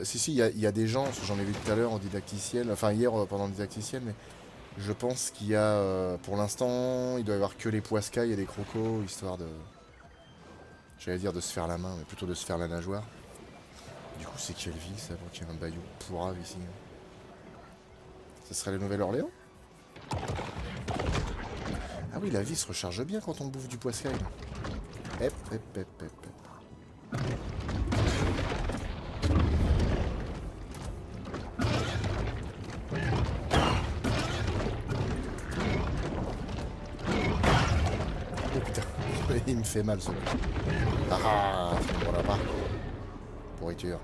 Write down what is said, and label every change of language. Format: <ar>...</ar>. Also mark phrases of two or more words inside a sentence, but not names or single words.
<fr>Si, il y a des gens, j'en ai vu tout à l'heure en didacticiel, enfin hier pendant le didacticiel, mais je pense qu'il y a, pour l'instant, il doit y avoir que les poiscailles et les crocos, histoire de... J'allais dire de se faire la main, mais plutôt de se faire la nageoire. Du coup, c'est quelle ville, ça, pour qu'il y ait un bayou pourrave ici? Ça serait la Nouvelle-Orléans? Ah oui, la vie se recharge bien quand on bouffe du poiscaille. Hep, hep, hep, hep, hep. Oh putain, il me fait mal celui-là. Ah, voilà pas. Pourriture.</fr>